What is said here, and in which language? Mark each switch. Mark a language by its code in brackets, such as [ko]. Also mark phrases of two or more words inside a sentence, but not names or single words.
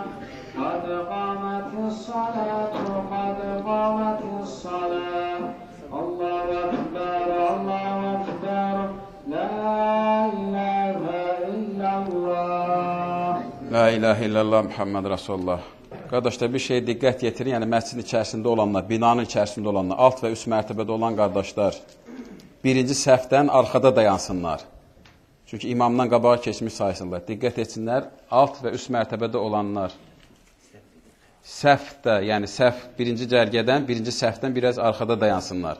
[ar] قد قامت الصلاة، قد قامت الصلاة. الله أكبر، الله أكبر. لا إله إلا الله. لا إله إلا الله محمد رسول الله. [az] Qardaşlar, bir şey diqqət yetirin, yəni məscidin içərisində olanlar, binanın içərisində olanlar, alt və üst mərtəbədə olan qardaşlar birinci səhvdən arxada dayansınlar. Çünki imamdan qabağa keçmiş sayısınlar. Diqqət etsinlər, alt və üst mərtəbədə olanlar səhvdə, yəni səhv birinci cərgədən, birinci səhvdən biraz arxada dayansınlar.